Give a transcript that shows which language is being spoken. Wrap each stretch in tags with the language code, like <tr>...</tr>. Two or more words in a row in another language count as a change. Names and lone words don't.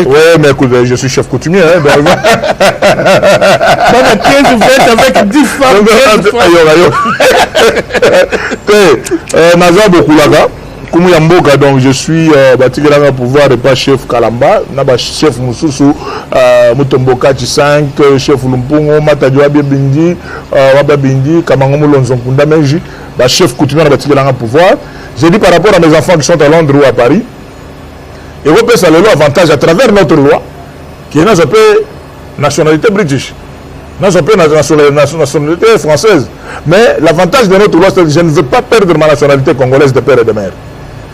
<fr>Oui, mais écoute, je suis chef coutumier. Avec 10 femmes. Naza Bokulaga. Donc je suis Batigelanga pouvoir et pas chef Kalamba, n'a chef Moussoussou, Mutomboka 5, chef Lumpungo, Matadjoa Bindi, Wababindi, Kamangomo Lonzonkunda Menji, chef coutumier de Batigelanga pouvoir. J'ai dit par rapport à mes enfants qui sont à Londres ou à Paris, et vous pouvez saluer l'avantage à travers notre loi, qui est notre nationalité british. Nous sommes nationalité française. Mais l'avantage de notre loi, c'est que je ne veux pas perdre ma nationalité congolaise de père et de mère.</fr>